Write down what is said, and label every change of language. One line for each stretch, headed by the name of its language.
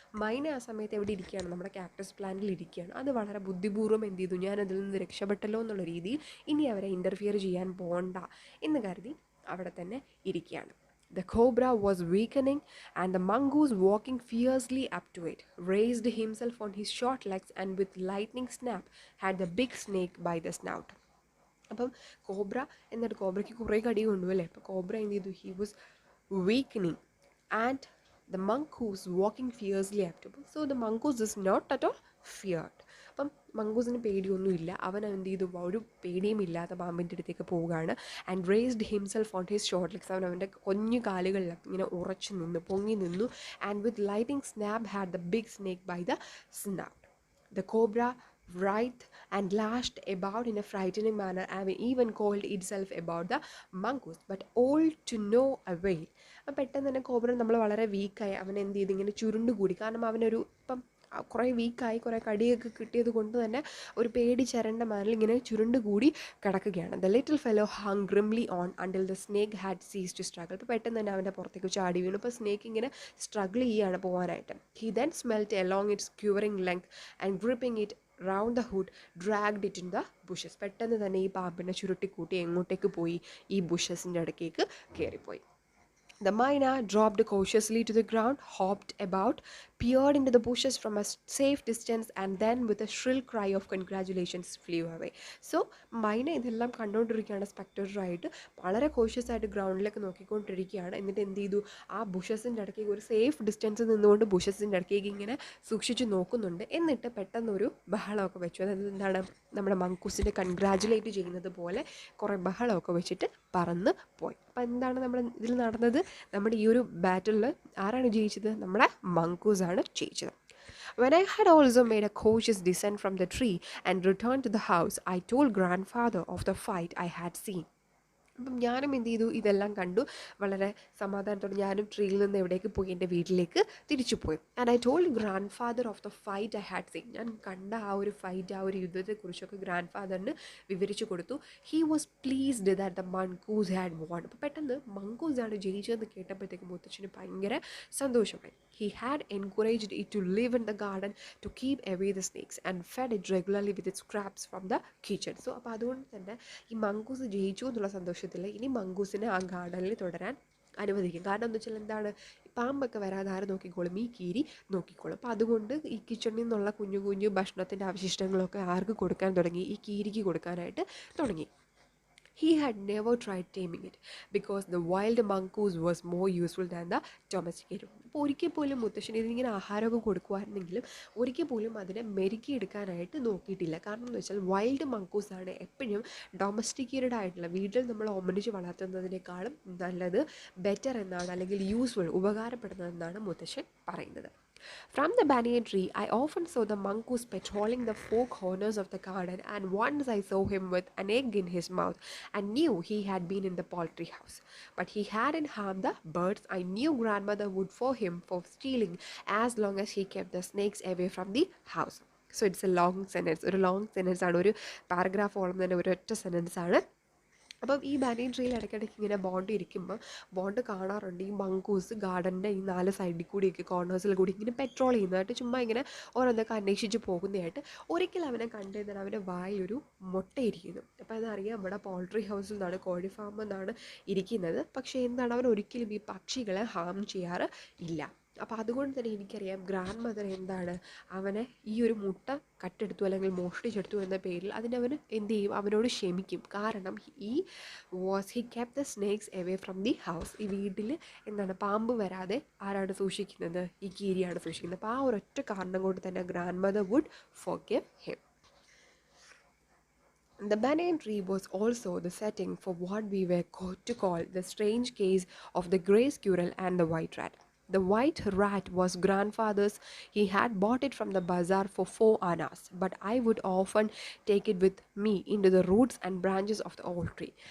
Malayalam: മൈന ആ സമയത്ത് എവിടെ ഇരിക്കുകയാണ്? നമ്മുടെ കാക്ടസ് പ്ലാന്റിൽ ഇരിക്കുകയാണ്. അത് വളരെ ബുദ്ധിപൂർവ്വം എന്ത് ചെയ്തു? ഞാൻ അതിൽ നിന്ന് രക്ഷപ്പെട്ടല്ലോ എന്നുള്ള രീതിയിൽ ഇനി അവരെ ഇൻ്റർഫിയർ ചെയ്യാൻ പോകണ്ട എന്ന് കരുതി അവിടെ തന്നെ ഇരിക്കുകയാണ്.
English: The cobra was weakening, and the mongoose, walking fiercely up to it, raised himself on his short legs and with lightning snap had the big snake by the snout.
Malayalam: അപ്പം കോബ്രയ്ക്ക് കുറേ കടി കൊണ്ടു അല്ലേ. അപ്പോൾ കോബ്ര എന്ത് ചെയ്തു?
English: He was weakening and the mongoose walking fiercely up to him. So the mongoose is not at all feared.
Malayalam: അപ്പം മംഗൂസിന് പേടിയൊന്നുമില്ല. അവൻ എന്ത് ചെയ്തു? ഒരു പേടിയും ഇല്ലാത്ത പാമ്പിൻ്റെ അടുത്തേക്ക് പോവുകയാണ്.
English: And raised himself on his short legs.
Malayalam: അവൻ്റെ കുഞ്ഞു കാലുകളിലൊക്കെ ഇങ്ങനെ ഉറച്ചു നിന്നു, പൊങ്ങി നിന്നു.
English: And with lightning snap had the big snake by the snout. The cobra writhed and lashed about in a frightening manner, having even called itself about the mongoose, but all to no avail.
Malayalam: അപ്പം പെട്ടെന്ന് തന്നെ cobra നമ്മൾ വളരെ വീക്കായി, അവൻ എന്ത് ചെയ്ത്? ഇങ്ങനെ ചുരുണ്ടുകൂടി. കാരണം അവനൊരു കുറേ വീക്കായി, കുറേ കടിയൊക്കെ കിട്ടിയത് കൊണ്ട് തന്നെ ഒരു പേടി ചരണ്ട മാനിൽ ഇങ്ങനെ ചുരുണ്ടുകൂടി കിടക്കുകയാണ്.
English: The little fellow hung grimly on until the snake had ceased to struggle.
Malayalam: ഇപ്പോൾ പെട്ടെന്ന് തന്നെ അവൻ്റെ പുറത്തേക്ക് ചാടി വീണു. ഇപ്പോൾ സ്നേക്ക് ഇങ്ങനെ സ്ട്രഗിൾ ചെയ്യുകയാണ് പോകാനായിട്ട്.
English: He then smelt along its quivering length and gripping it round the hood, dragged it in the bushes.
Malayalam: പെട്ടെന്ന് തന്നെ ഈ പാമ്പിനെ ചുരുട്ടിക്കൂട്ടി എങ്ങോട്ടേക്ക് പോയി? ഈ ബുഷസിൻ്റെ ഇടയ്ക്കേക്ക് കയറിപ്പോയി.
English: The myna dropped cautiously to the ground, hopped about, peered into the bushes from a safe distance, and then with a shrill cry of congratulations flew away.
Malayalam: So മൈന ഇതെല്ലാം കണ്ടുകൊണ്ടിരിക്കുകയാണ് സ്പെക്ടറായിട്ട്, വളരെ കോഷ്യസ് ആയിട്ട് ഗ്രൗണ്ടിലേക്ക് നോക്കിക്കൊണ്ടിരിക്കുകയാണ്. എന്നിട്ട് എന്ത് ചെയ്തു? ആ ബുഷസിൻ്റെ ഇടയ്ക്കേക്ക് ഒരു സേഫ് ഡിസ്റ്റൻസ് നിന്നുകൊണ്ട് ബുഷസിൻ്റെ ഇടയ്ക്കേക്ക് ഇങ്ങനെ സൂക്ഷിച്ച് നോക്കുന്നുണ്ട്. എന്നിട്ട് പെട്ടെന്നൊരു ബഹളമൊക്കെ വെച്ചു. അതായത് എന്താണ്? നമ്മുടെ മങ്കൂസിനെ കൺഗ്രാജുലേറ്റ് ചെയ്യുന്നത് പോലെ കുറേ ബഹളമൊക്കെ വെച്ചിട്ട് പറന്ന് പോയി. അപ്പം എന്താണ് നമ്മുടെ ഇതിൽ നടന്നത്? നമ്മുടെ ഈ ഒരു ബാറ്റിൽ ആരാണ് ജയിച്ചത്? നമ്മുടെ മങ്കൂസാണ് ജയിച്ചത്.
English: When I had also made a cautious descent from the tree and returned to the house, I told grandfather of the fight I had seen.
Malayalam: അപ്പം ഞാനും എന്ത് ചെയ്തു, ഇതെല്ലാം കണ്ടു, വളരെ സമാധാനത്തോടെ ഞാനും ട്രീയിൽ നിന്ന് എവിടേക്ക് പോയി, എൻ്റെ വീട്ടിലേക്ക് തിരിച്ചു പോയി.
English: And I told grandfather of the fight I had seen.
Malayalam: ഞാൻ കണ്ട ആ ഒരു ഫൈറ്റ്, ആ ഒരു യുദ്ധത്തെക്കുറിച്ചൊക്കെ ഗ്രാൻഡ് ഫാദറിന് വിവരിച്ചു കൊടുത്തു.
English: He was pleased that the mongoose had won.
Malayalam: അപ്പോൾ പെട്ടെന്ന് മങ്കൂസാണ് ജയിച്ചതെന്ന് കേട്ടപ്പോഴത്തേക്ക് മുത്തച്ഛന് ഭയങ്കര സന്തോഷമായി.
English: He had encouraged it to live in the garden to keep away the snakes and fed it regularly with it scraps from the kitchen.
Malayalam: So അപ്പോൾ അതുകൊണ്ട് തന്നെ ഈ മങ്കൂസ് ജയിച്ചു എന്നുള്ള സന്തോഷത്തിൽ ഇനി മങ്കൂസിനെ ആ ഗാർഡനിൽ തുടരാൻ അനുവദിക്കും. കാരണം എന്താ വെച്ചാൽ എന്താണ്, പാമ്പൊക്കെ വരാതെ ആര് നോക്കിക്കോളും, ഈ കീരി നോക്കിക്കോളും. അപ്പോൾ അതുകൊണ്ട് ഈ കിച്ചണിൽ നിന്നുള്ള കുഞ്ഞു കുഞ്ഞു ഭക്ഷണത്തിൻ്റെ അവശിഷ്ടങ്ങളൊക്കെ ആർക്ക് കൊടുക്കാൻ തുടങ്ങി, ഈ കീരിക്ക് കൊടുക്കാനായിട്ട് തുടങ്ങി.
English: He had never tried taming it because the wild mongoose was more useful than the domesticated one.
Malayalam: അപ്പോൾ ഒരിക്കൽ പോലും മുത്തശ്ശന് ഇതിങ്ങനെ ആഹാരമൊക്കെ കൊടുക്കുമായിരുന്നെങ്കിലും ഒരിക്കൽ പോലും അതിനെ മെരുക്കിയെടുക്കാനായിട്ട് നോക്കിയിട്ടില്ല. കാരണം എന്ന് വെച്ചാൽ വൈൽഡ് മങ്കൂസാണ് എപ്പോഴും ഡൊമസ്റ്റിക്കേറ്റഡ് ആയിട്ടുള്ള, വീട്ടിൽ നമ്മൾ ഒമനിച്ച് വളർത്തുന്നതിനേക്കാളും നല്ലത്, ബെറ്റർ എന്നാണ്, അല്ലെങ്കിൽ യൂസ്ഫുൾ, ഉപകാരപ്പെടുന്നതെന്നാണ് മുത്തശ്ശൻ പറയുന്നത്.
English: From the banyan tree, I often saw the mongoose patrolling the four corners of the garden, and once I saw him with an egg in his mouth and knew he had been in the poultry house. But he hadn't harmed the birds. I knew grandmother would for him for stealing as long as he kept the snakes away from the house. So it's a long sentence.
Malayalam: ഒരു long sentence ആണ്, ഒരു പാരഗ്രാഫോളം തന്നെ ഒരൊറ്റ sentence ആണ്. അപ്പം ഈ banyan ട്രീയിൽ ഇടയ്ക്കിടയ്ക്ക് ഇങ്ങനെ ബോണ്ട് ഇരിക്കുമ്പോൾ ബോണ്ട് കാണാറുണ്ട് ഈ മങ്കൂസ് ഗാർഡൻ്റെ ഈ 4 സൈഡിൽ കൂടിയൊക്കെ കോർണേഴ്സിൽ കൂടി ഇങ്ങനെ പെട്രോൾ ചെയ്യുന്നതായിട്ട്, ചുമ്മാ ഇങ്ങനെ ഓരോന്നൊക്കെ അന്വേഷിച്ച് പോകുന്നതായിട്ട്. ഒരിക്കൽ അവനെ കണ്ടുകഴിഞ്ഞാൽ അവൻ്റെ വായിലൊരു മുട്ടയിരിക്കുന്നു. അപ്പോൾ അതറിയാം നമ്മുടെ പോൾട്രി ഹൗസിൽ നിന്നാണ്, കോഴി ഫാമിൽ നിന്നാണ് ഇരിക്കുന്നത്. പക്ഷേ എന്താണ്, അവൻ ഒരിക്കലും ഈ പക്ഷികളെ ഹാം ചെയ്യാറ് ഇല്ല. അപ്പോൾ അതുകൊണ്ട് തന്നെ എനിക്കറിയാം ഗ്രാൻഡ് മദർ എന്താണ്, അവനെ ഈ ഒരു മുട്ട കട്ടെടുത്തു അല്ലെങ്കിൽ മോഷ്ടിച്ചെടുത്തു എന്ന പേരിൽ അതിനവന് എന്ത് ചെയ്യും, അവനോട് ക്ഷമിക്കും.
English: കാരണം he kept the snakes away from the house.
Malayalam: ഈ വീട്ടിൽ എന്താണ്, പാമ്പ് വരാതെ ആരാണ് സൂക്ഷിക്കുന്നത്, ഈ കീരിയാണ് സൂക്ഷിക്കുന്നത്. അപ്പോൾ ആ ഒരൊറ്റ കാരണം കൊണ്ട് തന്നെ grand mother
English: Would forgive him. The banyan tree was also the setting for what we were to call the strange case of the grey squirrel and the white rat. The white rat was grandfather's. He had bought it from the bazaar for 4 annas, but I would often take it with me into the roots and branches of the old tree.